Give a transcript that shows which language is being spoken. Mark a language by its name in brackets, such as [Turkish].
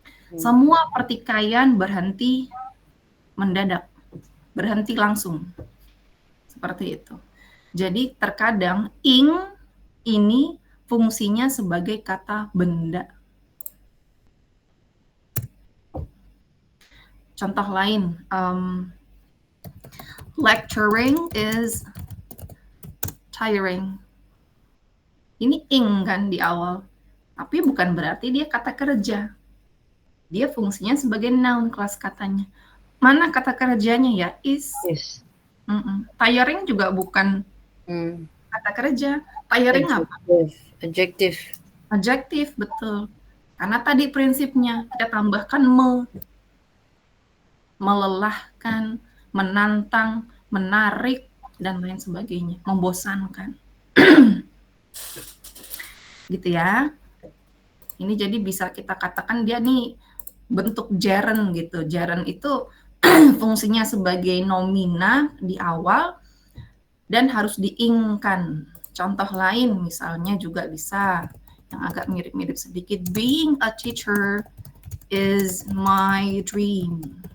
[Indonesian] Semua pertikaian berhenti mendadak, berhenti langsung. Seperti itu. Jadi terkadang ing ini fungsinya sebagai kata benda. Contoh lain, [English] lecturing is tiring. [Indonesian] Ini ing kan di awal, tapi bukan berarti dia kata kerja. Dia fungsinya sebagai noun kelas katanya. Mana kata kerjanya ya? Is. [English] Yes. [Indonesian] Tiring juga bukan kata kerja. Tiring apa? [English] Adjective. [Indonesian] Adjective, betul. Karena tadi prinsipnya kita tambahkan melelahkan, menantang, menarik, dan lain sebagainya. Membosankan. Gitu ya. Ini jadi bisa kita katakan dia nih bentuk gerund gitu. Gerund itu fungsinya sebagai nomina di awal dan harus diingkan. Contoh lain misalnya juga bisa yang agak mirip-mirip sedikit. [English] Being a teacher is my dream.